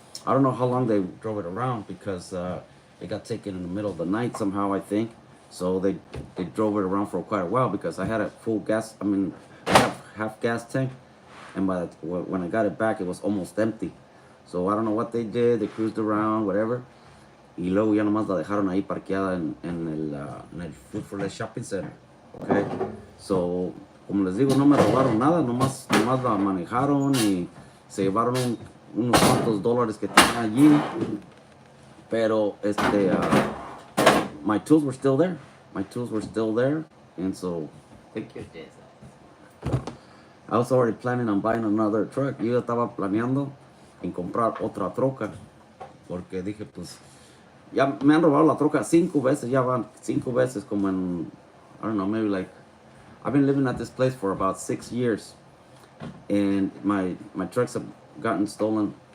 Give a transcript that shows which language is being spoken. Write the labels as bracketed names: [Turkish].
[English] I don't know how long they drove it around because it got taken in the middle of the night somehow, I think. So they drove it around for quite a while because I had a full gas. I mean, I have half gas tank, and when I got it back, it was almost empty. So I don't know what they did. They cruised around, whatever. [Spanish] Y luego ya nomás la dejaron ahí parqueada en el Food for Less shopping center. Okay, so como les digo, no me robaron nada, nomás la manejaron y se llevaron unos cuantos dólares que tenía allí, pero [English] my tools were still there. My tools were still there, and so thank you. I was already planning on buying another truck. [Spanish] Yo estaba planeando en comprar otra troca, porque dije, pues, ya me han robado la troca 5 veces, ya van 5 veces como en, [English] I don't know, maybe like, I've been living at this place for about 6 years, and my trucks have gotten stolen.